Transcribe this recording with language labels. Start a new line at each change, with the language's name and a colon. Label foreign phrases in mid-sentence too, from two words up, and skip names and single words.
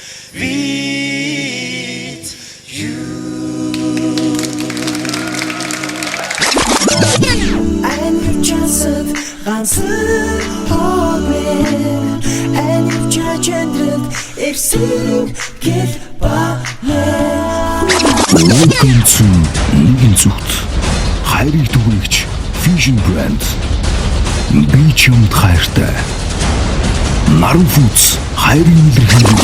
English: with you. And you just answer and you judge and everything get by. Welcome to Liegenzucht.
Mongolian: Хайрыг түгээгч Fusion Brand. Би чамд хайртай. Наран Foods хайрын илэрхийлэл.